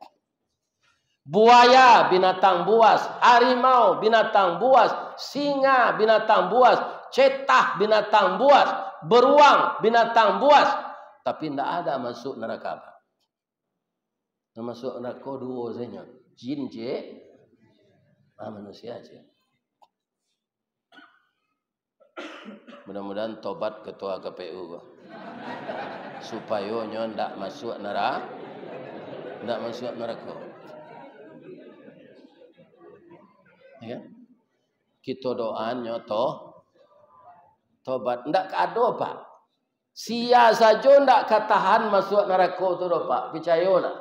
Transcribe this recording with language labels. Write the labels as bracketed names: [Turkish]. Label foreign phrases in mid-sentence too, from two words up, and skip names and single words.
[Indonesian] Buaya binatang buas, harimau binatang buas, singa binatang buas, cetah binatang buas, beruang binatang buas, tapi tidak ada masuk neraka. Masuk neraka dua saja, jin je, manusia je. [Minangkabau] Mudah-mudahan tobat ketua KPU supaya nyo ndak masuk neraka, ndak masuk neraka. [Indonesian] Ya. [Minangkabau] Kita doa nyo tobat, ndak ada Pak. Sia saja ndak katahan masuk neraka tu do Pak, percayalah.